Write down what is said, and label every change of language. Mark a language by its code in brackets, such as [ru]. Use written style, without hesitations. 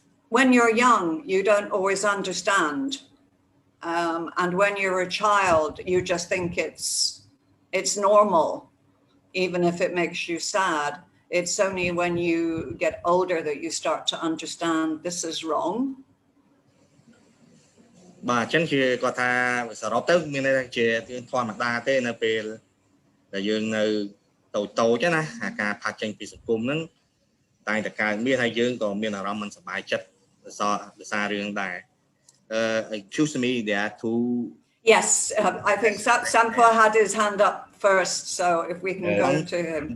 [en] When you're young, you don't always understand. And when you're a child, you just think it's normal, even if it makes you sad. It's only when you get older that you start to understand this is wrong. [km] បាទអញ្ចឹងជាគាត់ថាសរុបទៅមានន័យថាជាធម្មតាទេនៅពេលដែលយើងនៅតូចណាអាការផាត់ចេញពីសង្គមហ្នឹងតែតែកើតមានហើយយើងក៏មានអារម្មណ៍មិនសប្បាយចិត្តដោយសាររឿងដែរ [en] excuse me there are two. Yes, I think Sampo had his hand up first, so if we can go to him.